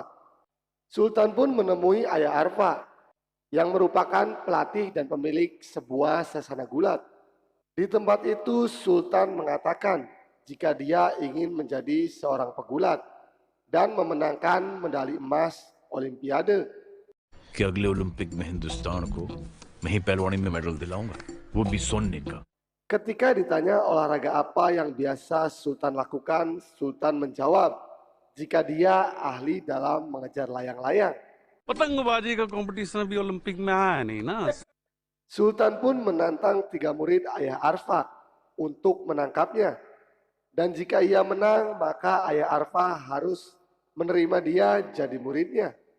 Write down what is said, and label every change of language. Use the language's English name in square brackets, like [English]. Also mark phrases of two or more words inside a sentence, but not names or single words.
[Indonesian] Sultan pun menemui ayah Arfa yang merupakan pelatih dan pemilik sebuah sasana gulat. Di tempat itu Sultan mengatakan jika dia ingin menjadi seorang pegulat dan memenangkan medali emas Olimpiade. [Hindi] कि अगले ओलंपिक में हिंदुस्तान को मैं ही पहलवानी में मेडल दिलाऊंगा, वो भी सोने का. [Indonesian] Ketika ditanya olahraga apa yang biasa Sultan lakukan, Sultan menjawab jika dia ahli dalam mengejar layang-layang. [Hindi] पतंगबाजी का कंपटीशन अभी ओलंपिक में आया नहीं ना. [Indonesian] Sultan pun menantang 3 murid ayah Arfa untuk menangkapnya. Dan jika ia menang, maka ayah Arfa harus menerima dia jadi muridnya.